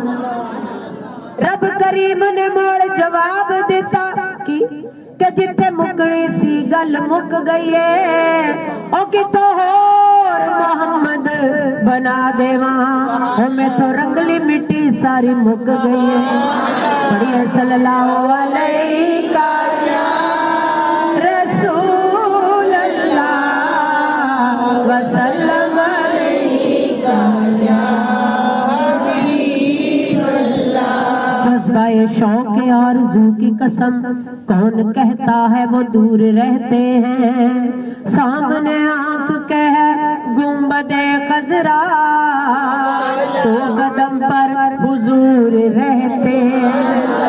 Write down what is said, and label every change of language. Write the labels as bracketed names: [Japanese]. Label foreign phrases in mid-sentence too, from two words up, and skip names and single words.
[Punjabi] رب کریم نے موڑ جواب دتا کہ جتھے مکنی سی گل مک گئی ہے، او کتوں ہور محمد بنا دیوا. او میں تو رنگلی مٹی ساری مک گئی ہے. [Arabic] पढ़िए صلى الله عليك يا رسول الله وسلم عليك يا حبيب الله. [Urdu] جذبۂ شوق آرزو کی قسم کون کہتا ہے وہ دور رہتے ہیں. سامنے آنکھ کہہ گنبد خضرا تو قدم پر حضور رہتے ہیں.